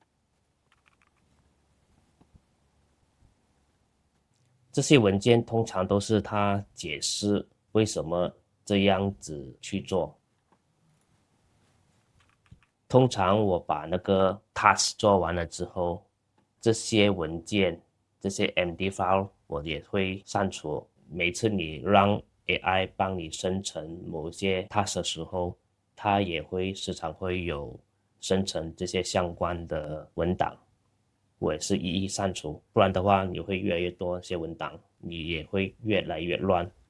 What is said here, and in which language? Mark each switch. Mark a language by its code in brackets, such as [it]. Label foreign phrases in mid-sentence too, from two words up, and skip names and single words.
[zh] 這些文件通常都是他解釋為什麼這樣子去做。通常我把那個 task 做完了之後，這些文件、這些 MD file 我也會刪除。每次你讓 AI 幫你生成某些 task 的時候，它也會時常會有生成這些相關的文檔，我也是一一刪除，不然的話你會越來越多些文檔，你也會越來越亂。